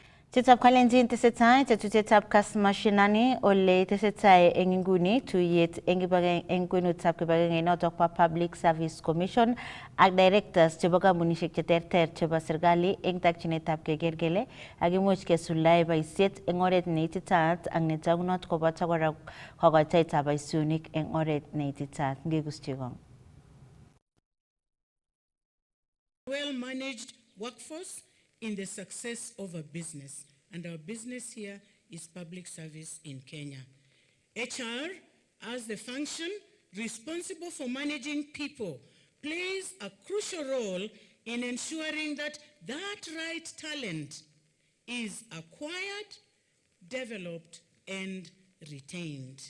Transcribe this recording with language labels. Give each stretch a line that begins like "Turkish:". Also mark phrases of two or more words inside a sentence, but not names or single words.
Kalenjin: Tetap kalenjin tesetai tetap Kass Mashinani ole tesetai eng inguni tuyet eng kwenutap kibagenge notok pa Public Service Commission ak directors chebo kampunishek cheterter chebo serikali eng takchinetab keker kele akimuch kesuldae boisiet eng oret neititaat ak netagunot koboto kora kokoitoetab boisionik eng oret neititaat. Ngekuschi kong.
English: Well-managed workforce in the success of a business. And our business here is public service in Kenya. HR, as the function responsible for managing people, plays a crucial role in ensuring that that right talent is acquired, developed, and retained.